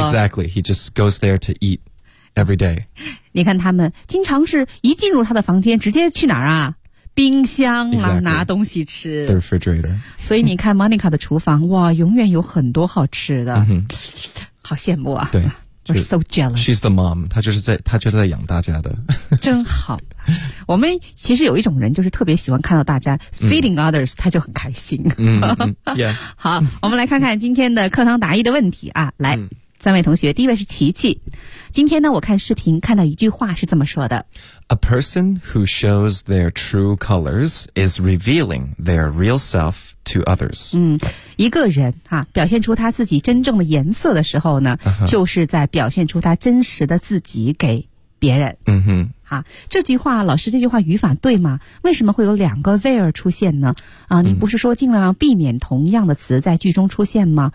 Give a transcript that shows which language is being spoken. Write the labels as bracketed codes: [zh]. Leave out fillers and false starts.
[en] exactly, he just goes there to eat every day, [zh] 你看他们经常是一进入他的房间直接去哪儿啊，冰箱啊、 [en] exactly. [zh] 拿东西吃 [en] The refrigerator. [zh] 所以你看 Monica 的厨房哇永远有很多好吃的、 mm-hmm. 好羡慕啊，对 [en] We're so jealous. She's the mom, [zh] 她就是在养大家的。真好，我们其实有一种人就是特别喜欢看到大家 [en] feeding others, [zh] 她就很开心。嗯、mm-hmm. yeah. 好，我们来看看今天的课堂答疑的问题啊，来、mm-hmm. 三位同学，第一位是琪琪。今天呢，我看视频看到一句话是这么说的 [en] A person who shows their true colors is revealing their real self to others. [zh] 嗯，一个人啊，表现出他自己真正的颜色的时候呢、 uh-huh. 就是在表现出他真实的自己给别人。嗯哼。啊，这句话，老师，这句话语法对吗？为什么会有两个 there 出现呢？啊，你不是说尽量避免同样的词在句中出现吗？